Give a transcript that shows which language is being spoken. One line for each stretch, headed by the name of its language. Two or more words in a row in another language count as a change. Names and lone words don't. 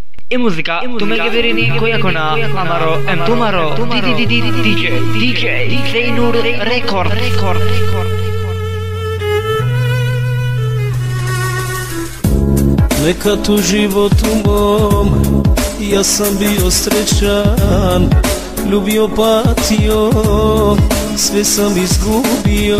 Romany: E muzica tu me verini kojakona amaro em tumaro DJ Zainur Record.
Serbian: Nekad u životu mom ja sam bio srećan, ljubio, patio, sve sam izgubio.